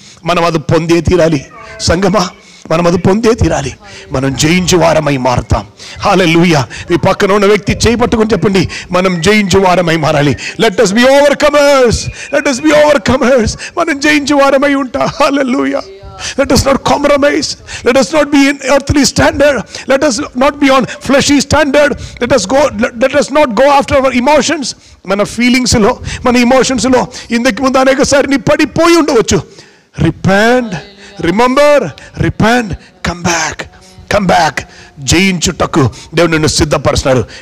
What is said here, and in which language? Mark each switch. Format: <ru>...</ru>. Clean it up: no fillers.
<te>మనం అది పొందే తీరాలి సంగమా, మనం అది పొందే తీరాలి. మనం జయించు వారమై మారుతాం. హల్లెలూయా. మీ పక్కన ఉన్న వ్యక్తి చేయి పట్టుకొని చెప్పండి, మనం జయించు వారమై మారాలి.</te> <en>Let us be overcomers. Let us be overcomers.</en> <te>మనం జయించు వారమై ఉంటాం. హల్లెలూయా.</te> <en>Let us not compromise. Let us not be in earthly standard. Let us not be on fleshy standard. Let us not go after our emotions.</en> <te>మన feelings లో, మన emotions లో ఇందుకు ముందు అనేకసారి నీ పడిపోయి ఉండవచ్చు.</te> <en>Repent, remember, repent, come back.</en> <te>జయించుటకు దేవుడు నిన్ను సిద్ధపరుస్తున్నాడు.</te>